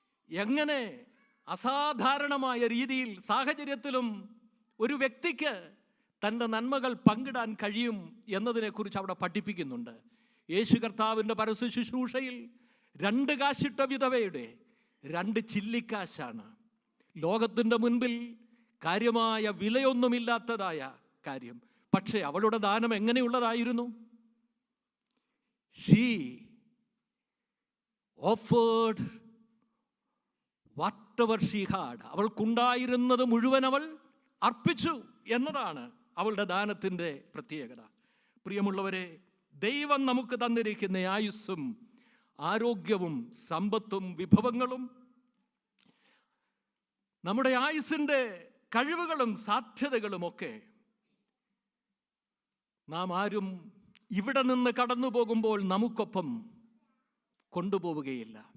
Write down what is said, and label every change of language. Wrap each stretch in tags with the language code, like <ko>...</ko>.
<ml>എങ്ങനെ അസാധാരണമായ രീതിയിൽ സാഹചര്യത്തിലും ഒരു വ്യക്തിക്ക് തൻ്റെ നന്മകൾ പങ്കിടാൻ കഴിയും എന്നതിനെക്കുറിച്ച് അവിടെ പഠിപ്പിക്കുന്നുണ്ട്. യേശു കർത്താവിൻ്റെ പരസ്യ ശുശ്രൂഷയിൽ 2 കാശിട്ട വിധവയുടെ 2 ചില്ലിക്കാശാണ്. ലോകത്തിൻ്റെ മുൻപിൽ കാര്യമായ വിലയൊന്നുമില്ലാത്തതായ കാര്യം. പക്ഷേ അവളുടെ ദാനം എങ്ങനെയുള്ളതായിരുന്നു?</ml> <en>She offered whatever she had.</en> <ml>അവൾക്കുണ്ടായിരുന്നത് മുഴുവൻ അവൾ അർപ്പിച്ചു എന്നതാണ് അവളുടെ ദാനത്തിൻ്റെ പ്രത്യേകത. പ്രിയമുള്ളവരെ, ദൈവം നമുക്ക് തന്നിരിക്കുന്ന ആയുസ്സും ആരോഗ്യവും സമ്പത്തും വിഭവങ്ങളും നമ്മുടെ ആയുസ്സിൻ്റെ കഴിവുകളും സാധ്യതകളുമൊക്കെ നാം ആരും ഇവിടെ നിന്ന് കടന്നു പോകുമ്പോൾ നമുക്കൊപ്പം കൊണ്ടുപോവുകയില്ല.</ml>